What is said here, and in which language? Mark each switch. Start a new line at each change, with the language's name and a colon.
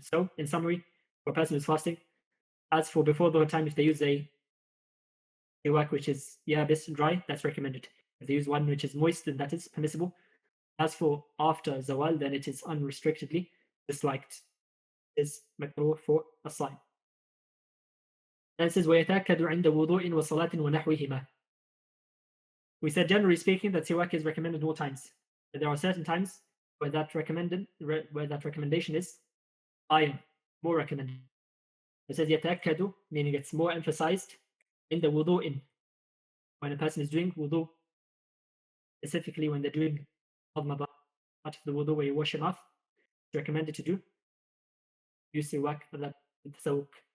English: So, in summary, for a person who's fasting, as for before dhuhr time, if they use a siwak which is yabis, dry, that's recommended. If they use one which is moist, then that is permissible. As for after zawal, then it is unrestrictedly disliked. It is makruh for a sign.
Arabic: Then it says, وَيَتَأَكَّدُ عِنْدَ وُضُوءٍ وَصَلَاةٍ وَنَحْوِهِمَا.
English: We said, generally speaking, that siwak is recommended all times. But there are certain times where that recommendation is higher, more recommended. It says يَتَأَكَّدُ, meaning it's more emphasized in the wudu'in, when a person is doing wudu, specifically when they're doing part of the wudu where you wash your mouth, it's recommended to do use siwak for that tasawwuk.